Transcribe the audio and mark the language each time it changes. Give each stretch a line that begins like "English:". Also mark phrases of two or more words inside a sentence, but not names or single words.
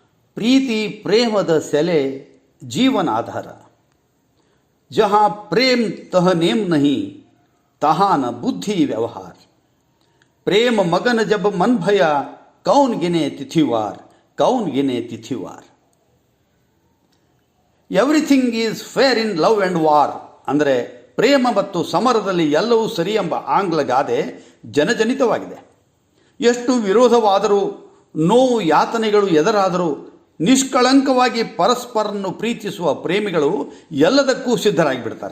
Kannada: ಪ್ರೀತಿ ಪ್ರೇಮದ ಸೆಲೆ ಜೀವನ ಆಧಾರ.
Hindi: ಜहाँ प्रेम तह नेम नहीं तहाँ न बुद्धि व्यवहार. प्रेम मगन जब मन भया कौन गिने तिथिवार, कौन गिने तिथिवार.
English: everything is fair in love and war
Kannada: ಅಂದರೆ ಪ್ರೇಮ ಮತ್ತು ಸಮರದಲ್ಲಿ ಎಲ್ಲವೂ ಸರಿ ಎಂಬ ಆಂಗ್ಲ ಗಾದೆ ಜನಜನಿತವಾಗಿದೆ. ಎಷ್ಟು ವಿರೋಧವಾದರೂ, ನೋವು ಯಾತನೆಗಳು ಎದುರಾದರೂ ನಿಷ್ಕಳಂಕವಾಗಿ ಪರಸ್ಪರನ್ನು ಪ್ರೀತಿಸುವ ಪ್ರೇಮಿಗಳು ಎಲ್ಲದಕ್ಕೂ ಸಿದ್ಧರಾಗಿಬಿಡ್ತಾರೆ.